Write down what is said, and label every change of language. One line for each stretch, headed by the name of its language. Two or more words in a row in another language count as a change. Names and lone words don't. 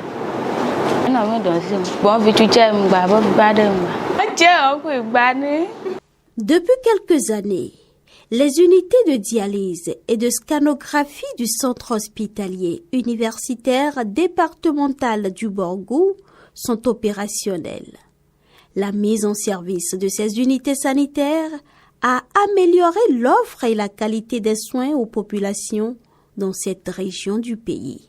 Yoruba: Nínú mi dùn sí mi bọ́n fi túṣẹ́ mi gbà bọ́n fi gbádẹ́ mi gbà. Wọ́n jẹ́ ọkùn ìgbà ní.
French: Depuis quelques années, les unités de dialyse et de scanographie du centre hospitalier universitaire départemental du Borgou sont opérationnelles. La mise en service de ces unités sanitaires a amélioré l'offre et la qualité des soins aux populations dans cette région du pays.